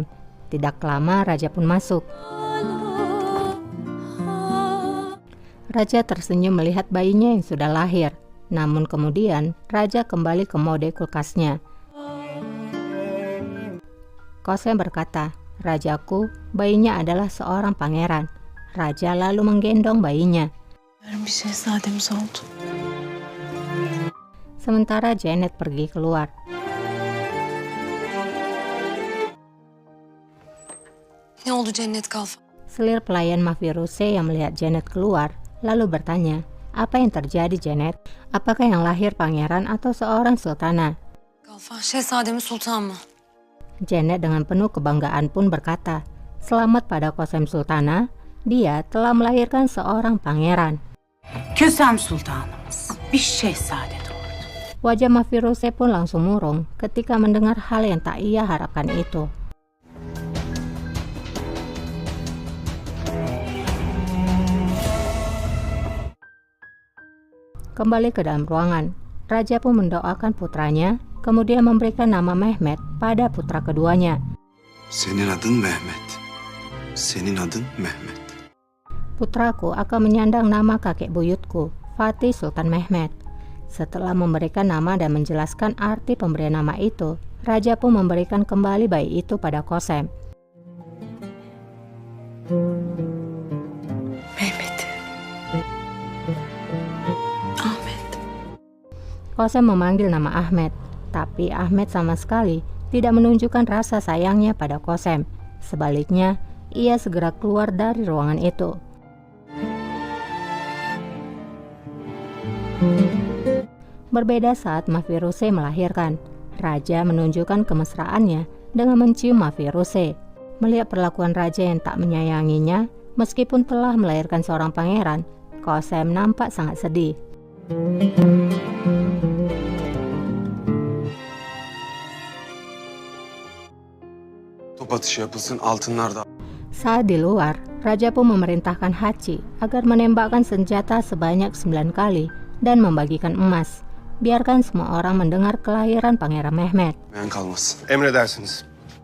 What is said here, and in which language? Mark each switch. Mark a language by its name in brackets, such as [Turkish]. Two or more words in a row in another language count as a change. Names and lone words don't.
[Indonesian] Tidak lama Raja pun masuk. Raja tersenyum melihat bayinya yang sudah lahir. Namun kemudian Raja kembali ke mode kulkasnya. Kosem berkata, "Rajaku, bayinya adalah seorang pangeran." Raja lalu menggendong bayinya. [Turkish] Bir şehzademiz oldu. [Indonesian] Sementara Janet pergi keluar. [Turkish] Ne oldu Cennet Kalfa? [Indonesian] Selir pelayan Mafiruse yang melihat Janet keluar, lalu bertanya, "Apa yang terjadi, Janet? Apakah yang lahir pangeran atau seorang sultana?" [Turkish] Kalfa, şehzademiz sultan mı? [Indonesian] Janet dengan penuh kebanggaan pun berkata, "Selamat pada Kosem Sultana, dia telah melahirkan seorang pangeran." [Turkish] Kösem Sultanımız bir şehzade doğurdu. [Indonesian] Wajah Mafiruse pun langsung murung ketika mendengar hal yang tak ia harapkan itu. Kembali ke dalam ruangan, Raja pun mendoakan putranya, kemudian memberikan nama Mehmet pada putra keduanya. [Turkish] Senin adın Mehmet. Senin adın Mehmet. [Indonesian] Putraku akan menyandang nama kakek buyutku, Fatih Sultan Mehmet. Setelah memberikan nama dan menjelaskan arti pemberian nama itu, Raja pun memberikan kembali bayi itu pada Kosem. Mehmet. Ahmet. Kosem memanggil nama Ahmet, tapi Ahmet sama sekali tidak menunjukkan rasa sayangnya pada Kosem. Sebaliknya, ia segera keluar dari ruangan itu. Berbeda saat Mafiruse melahirkan. Raja menunjukkan kemesraannya dengan mencium Mafiruse. Melihat perlakuan raja yang tak menyayanginya, meskipun telah melahirkan seorang pangeran, Kosem nampak sangat sedih. [Turkish] Top atışı yapılsın, altınlar da. [Indonesian] Saat di luar, Raja pun memerintahkan Hachi agar menembakkan senjata sebanyak 9 kali dan membagikan emas. Biarkan semua orang mendengar kelahiran Pangeran Mehmet. [Turkish] Ben kalmasın. Emredersiniz.